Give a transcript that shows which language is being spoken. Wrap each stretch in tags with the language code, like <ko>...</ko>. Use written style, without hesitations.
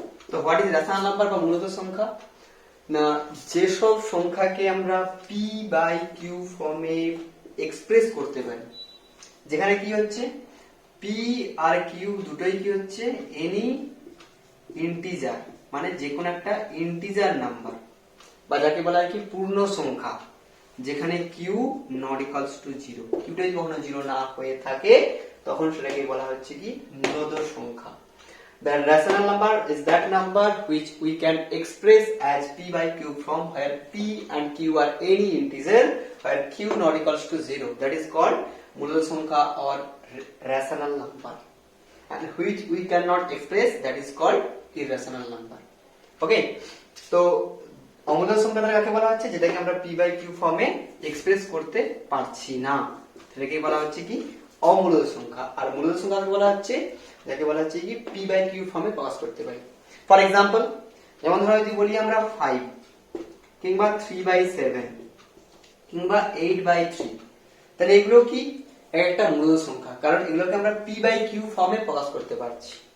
<bn>তো</bn> <en>what is rational number</en> <bn>বা মূলত সংখ্যা? না, যেসব সংখ্যাকে আমরা পি বাই কিউ ফর্মে এক্সপ্রেস করতে পারি, যেখানে কি হচ্ছে পি আর কিউ দুটোই কি হচ্ছে এনি ইন্টিজার, মানে যে কোনো একটা ইন্টিজার নাম্বার বা যাকে বলা হয় কি পূর্ণ সংখ্যা, যেখানে</bn> <en>Q not equals to zero,</en> <bn>কিউটা যদি কখনো জিরো না হয়ে থাকে তখন সেটাকে বলা হচ্ছে কি মূলদ সংখ্যা।</bn> <en>The rational number is that number which we can express as p by q from where p and q are any integer where q not equals to zero, that is called মূলদ সংখ্যা or rational number, and which we cannot express, that is called irrational number.</en> <bn>Okay, তো অমূলদ সংখ্যাটা কাকে বলা হচ্ছে যেটাকে আমরা p by q ফর্মে express করতে পারছি না, সেটাকে বলা হচ্ছে কি অমূলদ সংখ্যা। আর মূলদ সংখ্যাকে বলা হচ্ছে যাকে বলা হচ্ছে কি p by q ফর্মে প্রকাশ করতে পারি। ফর এক্সাম্পল, যেমন ধরো যদি বলি আমরা 5 কিংবা 3/7 কিংবা 8/3, তাহলে এগুলো কি একটা মূলদ সংখ্যা, কারণ এগুলোকে আমরা p by q ফর্মে প্রকাশ করতে পারছি।</bn>